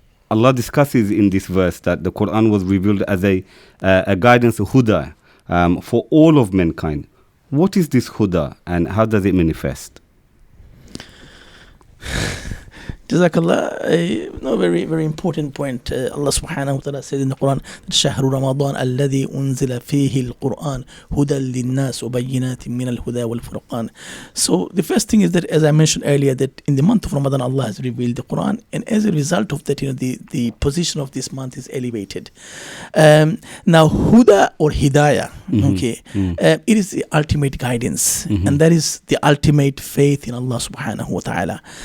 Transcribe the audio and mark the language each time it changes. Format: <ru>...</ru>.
<en>Allah discusses in this verse that the Qur'an was revealed as a guidance, a huda, for all of mankind. What is this huda and how does it manifest? Jazakallah. No, very, very important point. Allah subhanahu wa ta'ala says in the Quran,</en> <ar>شهر رمضان الذي أنزل فيه القرآن هدى للناس وبينات من الهدى والفرقان.</ar> <en>So the first thing is that, as I mentioned earlier, that in the month of Ramadan, Allah has revealed the Quran, and as a result of that, the position of this month is elevated. Now, huda or hidayah, it is the ultimate guidance, and that is the ultimate faith in Allah subhanahu wa ta'ala.</en>